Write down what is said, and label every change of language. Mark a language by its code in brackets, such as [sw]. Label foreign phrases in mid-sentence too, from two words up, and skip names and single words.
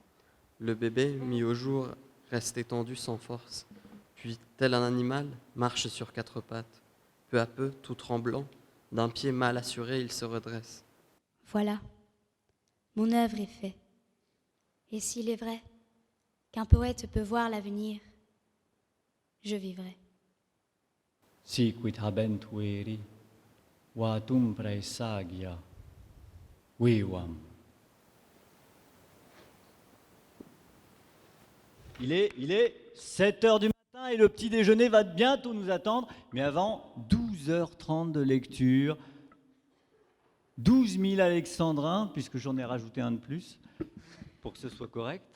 [fr] Le bébé, mis au jour, reste étendu sans force, puis, tel un animal, marche sur quatre pattes. Peu à peu, tout tremblant, d'un pied mal assuré, il se redresse. Voilà, mon œuvre est faite. Et s'il est vrai qu'un poète peut voir l'avenir, je vivrai. [la] Siquit habent veri, vatum praesagia, vivam. [fr] Il est 7 h du matin et le petit déjeuner va bientôt nous attendre. Mais avant, 12h30 de lecture. 12 000 alexandrins, puisque j'en ai rajouté un de plus, pour que ce soit correct.